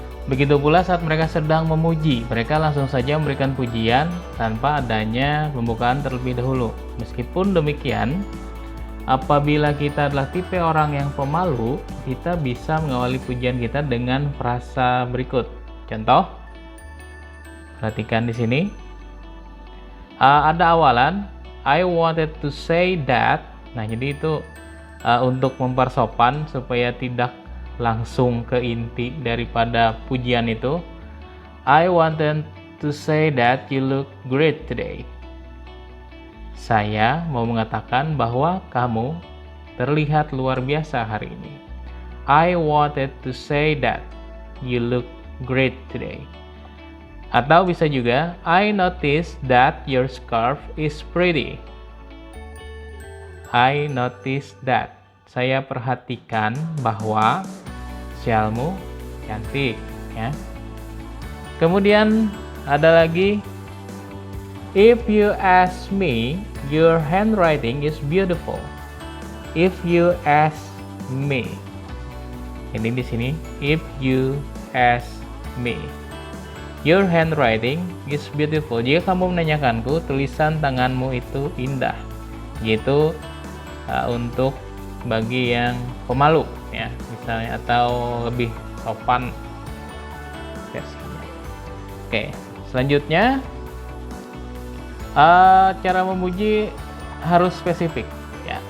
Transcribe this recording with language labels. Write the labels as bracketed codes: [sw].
[id] Begitu pula saat mereka sedang memuji, mereka langsung saja memberikan pujian tanpa adanya pembukaan terlebih dahulu. Meskipun demikian, apabila kita adalah tipe orang yang pemalu, kita bisa mengawali pujian kita dengan frasa berikut. Contoh, perhatikan di sini. Ada awalan, [en] I wanted to say that. [id] Nah, jadi itu untuk mempersopan supaya tidak langsung ke inti daripada pujian itu. [en] I wanted to say that you look great today. [id] Saya mau mengatakan bahwa kamu terlihat luar biasa hari ini. [en] I wanted to say that you look great today. [id] Atau bisa juga, [en] I noticed that your scarf is pretty. I noticed that. [id] Saya perhatikan bahwa syalmu cantik, ya. Kemudian ada lagi, [en] if you ask me, your handwriting is beautiful. If you ask me. [id] Ini di sini, [en] if you ask me. Your handwriting is beautiful. [id] Jika kamu menanyakanku, tulisan tanganmu itu indah. Gitu untuk bagi yang pemalu ya, misalnya, atau lebih sopan versinya. Oke, selanjutnya cara memuji harus spesifik ya.